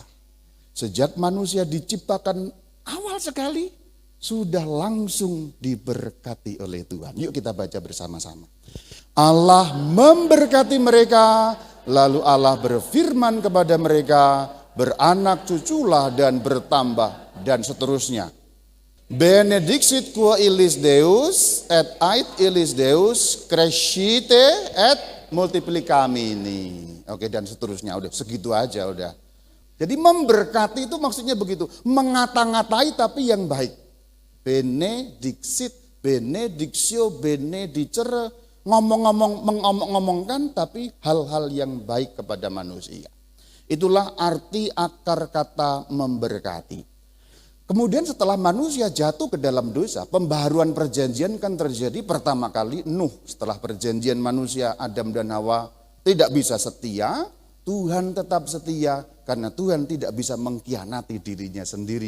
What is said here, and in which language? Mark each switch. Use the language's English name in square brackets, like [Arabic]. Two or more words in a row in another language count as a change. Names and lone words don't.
[Indonesian] Sejak manusia diciptakan awal sekali sudah langsung diberkati oleh Tuhan. Yuk kita baca bersama-sama. Allah memberkati mereka, lalu Allah berfirman kepada mereka, beranak cuculah dan bertambah, dan seterusnya. [Latin] Benedixit qua illis Deus et ait illis Deus crescite et multiplicamini. [Indonesian] Oke, dan seterusnya, udah segitu aja udah. Jadi memberkati itu maksudnya begitu, mengata-ngatai tapi yang baik. [Latin] Benedixit, benedictio, benedicere, [Indonesian] mengomong-ngomongkan tapi hal-hal yang baik kepada manusia. Itulah arti akar kata memberkati. Kemudian setelah manusia jatuh ke dalam dosa, pembaharuan perjanjian kan terjadi pertama kali Nuh. Setelah perjanjian manusia Adam dan Hawa tidak bisa setia, Tuhan tetap setia karena Tuhan tidak bisa mengkhianati dirinya sendiri.